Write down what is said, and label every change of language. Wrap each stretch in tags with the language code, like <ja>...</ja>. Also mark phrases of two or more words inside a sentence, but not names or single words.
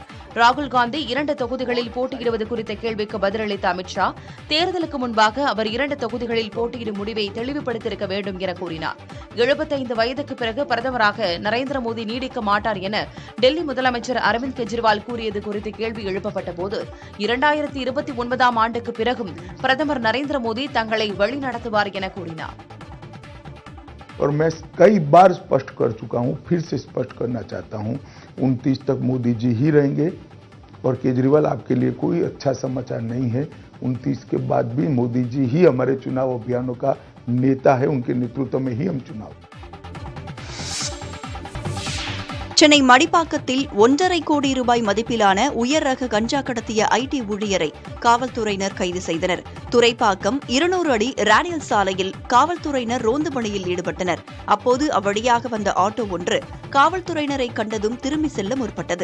<ta>ராகுல் காந்தி 2 தொகுதிகளில் போட்டியிடுவது குறித்த கேள்விக்கு பதிலளித்த அமித்ஷா, தேர்தலுக்கு முன்பாக அவர் 2 தொகுதிகளில் போட்டியிடும் முடிவை தெளிவுபடுத்தியிருக்க வேண்டும் என கூறினார். 75 வயதுக்கு பிறகு பிரதமராக நரேந்திர மோடி நீடிக்க மாட்டார் என டெல்லி முதலமைச்சர் அரவிந்த் கெஜ்ரிவால் கூறியது குறித்து கேள்வி எழுப்பப்பட்ட போது, 2029ஆம் ஆண்டுக்கு பிறகும் பிரதமர் நரேந்திர மோடி தங்களை வழிநடத்துவார் என கூறினார்.</ta> <hi>और मैं कई बार स्पष्ट कर चुका हूं, फिर से स्पष्ट करना चाहता हूं, 29 तक मोदी जी ही रहेंगे और केजरीवाल आपके लिए कोई अच्छा समाचार नहीं है। 29 के बाद भी मोदी जी ही हमारे चुनाव अभियानों का नेता है, उनके नेतृत्व में ही हम चुनाव।</hi> <ta>சென்னை மடிப்பாக்கத்தில் 1.5 கோடி ரூபாய் மதிப்பிலான உயர் ரக கஞ்சா கடத்திய IT ஊழியரை காவல்துறையினர் கைது செய்தனர். துரைப்பாக்கம் 200 அடி ரேடியல் சாலையில் காவல்துறையினர் ரோந்து பணியில் ஈடுபட்டனர். அப்போது அவ்வழியாக வந்த ஆட்டோ ஒன்று காவல்துறையினரை கண்டதும் திரும்பி செல்ல முற்பட்டது.</ta>